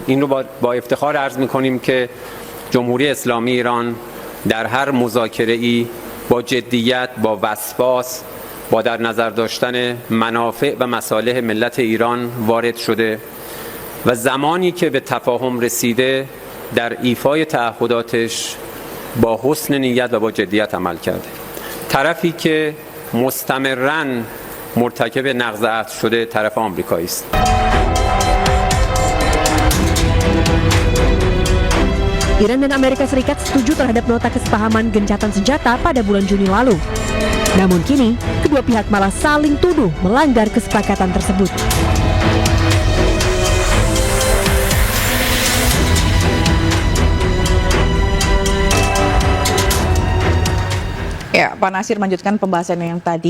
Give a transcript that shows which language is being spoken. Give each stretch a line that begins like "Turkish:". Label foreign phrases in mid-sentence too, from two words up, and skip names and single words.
Persian: این رو با افتخار عرض می‌کنیم که جمهوری اسلامی ایران در هر مذاکره‌ای با جدیت، با وسواس، با در نظر داشتن منافع و مصالح ملت ایران وارد شده و زمانی که به تفاهم رسیده در ایفای تعهداتش با حسن نیت و با جدیت عمل کرده. طرفی که مستمراً مرتکب نقض عهد شده طرف آمریکایی است.
Indonesian: Iran dan Amerika Serikat setuju terhadap nota kesepahaman gencatan senjata pada bulan Juni lalu. Namun kini, kedua pihak malah saling tuduh melanggar kesepakatan tersebut. Ya, Pak Nasir melanjutkan pembahasan yang tadi.